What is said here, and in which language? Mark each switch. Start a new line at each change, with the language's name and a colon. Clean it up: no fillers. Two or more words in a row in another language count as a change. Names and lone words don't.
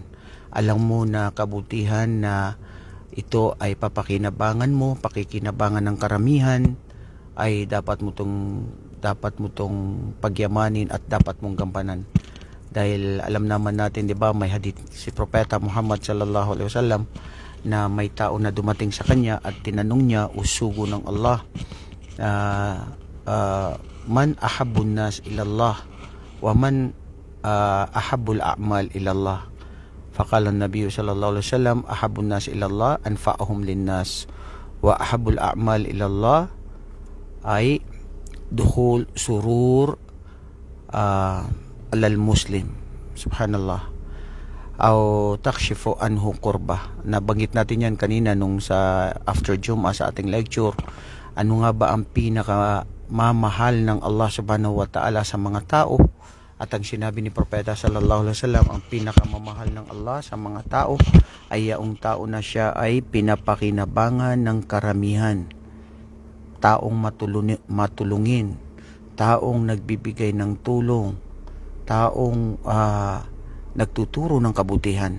Filipino: Alam mo na kabutihan na ito ay papakinabangan mo, pakikinabangan ng karamihan, ay dapat mo tong pagyamanin at dapat mong gampanan. Dahil alam naman natin, di ba, may hadith si Propeta Muhammad
Arabic: صلى الله عليه وسلم
Filipino: na may tao na dumating sa kanya at tinanong niya, usugo ng Allah,
Arabic: من أحب الناس إلى الله وما أحب الأعمال إلى الله. فقال النبي صلى الله عليه وسلم، أحب الناس إلى الله أنفعهم للناس، وأحب الأعمال إلى الله ay دخول السرور على المسلم. سبحان الله. أو تكشف عنه كربة.
Filipino: Nabanggit natin yan kanina nung sa after Jum'ah sa ating lecture. Ano nga ba ang pinakamamahal ng Allah
Arabic: سبحانه وتعالى
Filipino: sa mga tao? At ang sinabi ni Propeta
Arabic: صلى الله عليه وسلم,
Filipino: ang pinakamamahal ng Allah sa mga tao ay yaong tao na siya ay pinapakinabangan ng karamihan, taong matulungin, taong nagbibigay ng tulong, taong nagtuturo ng kabutihan.